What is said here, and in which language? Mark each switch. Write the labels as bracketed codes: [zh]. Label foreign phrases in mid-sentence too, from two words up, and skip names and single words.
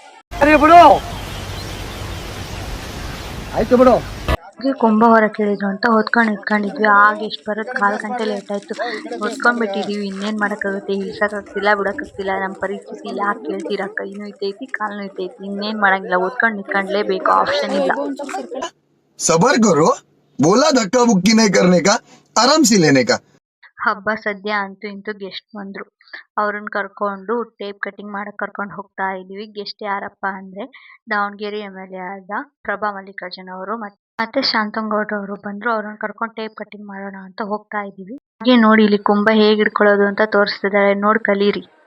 [kn] ಆಯ್ತು ಬಿಡು. ಕುಂಭ ಹೊರ ಕೇಳಿದ್ರು ಅಂತ ಹೊತ್ಕೊಂಡು ಇಟ್ಕೊಂಡಿದ್ವಿ. ಆಗ ಎಷ್ಟು ಬರೋದು 1/4 ಗಂಟೆ ಲೇಟ್ ಆಯ್ತು. ಹೊತ್ಕೊಂಡ್ಬಿಟ್ಟಿದೀವಿ. ಇನ್ನೇನ್ ಮಾಡಕ್ಕಾಗುತ್ತೆ, ಇಳ್ಸಕ್ಕಾಗ್ತಿಲ್ಲ ಬಿಡಕ್ಕಾಗ್ತಿಲ್ಲ. ನಮ್ಮ ಪರಿಸ್ಥಿತಿ ಯಾಕೆ ಕೇಳ್ತೀರಾ? ಕೈನೂ ಇದ್ದೈತಿ ಕಾಲ್ನೂ ಇದ್ದೈತಿ. ಇನ್ನೇನ್ ಮಾಡಂಗಿಲ್ಲ, ಹೊತ್ಕೊಂಡು ನಿಂತ್ಕೊಂಡ್ಲೇಬೇಕು, ಆಪ್ಷನ್ ಇಲ್ಲ. [hi] सबर करो, बोला धक्का मुक्की नहीं करने का, आराम से लेने का। [kn] ಹಬ್ಬ ಸದ್ಯ ಅಂತೂ ಇಂತೂ ಗೆಸ್ಟ್ ಬಂದ್ರು. ಅವ್ರನ್ನ ಕರ್ಕೊಂಡು [en] tape cutting [kn] ಮಾಡಕ್ ಕರ್ಕೊಂಡು ಹೋಗ್ತಾ ಇದೀವಿ. ಗೆಸ್ಟ್ ಯಾರಪ್ಪ ಅಂದ್ರೆ ದಾವಣಗೆರೆ MLA ಆದ ಪ್ರಭಾ ಮಲ್ಲಿಕಾರ್ಜುನ್ ಅವರು ಮತ್ತೆ ಶಾಂತಂಗೌಡ್ರು ಅವರು ಬಂದ್ರು. ಅವ್ರನ್ನ ಕರ್ಕೊಂಡು [en] tape cutting [kn] ಮಾಡೋಣ ಅಂತ ಹೋಗ್ತಾ ಇದೀವಿ. ಹಾಗೆ ನೋಡಿ ಇಲ್ಲಿ ಕುಂಭ ಹೇಗ್ ಹಿಡ್ಕೊಳ್ಳೋದು ಅಂತ ತೋರಿಸ್ತಿದ್ದಾರೆ, ನೋಡ್ ಕಲೀರಿ.